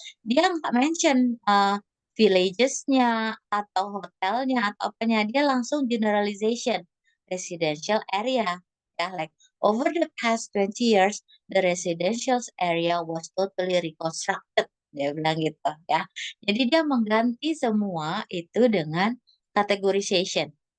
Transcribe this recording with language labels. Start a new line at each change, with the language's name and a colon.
Indonesian: Dia nggak mention villages-nya atau hotelnya atau apanya. Dia langsung generalization residential area.
English: Ya, like over the past 20 years, the residential area was totally reconstructed.
Indonesian: Dia bilang gitu ya. Jadi dia mengganti semua itu dengan categorization.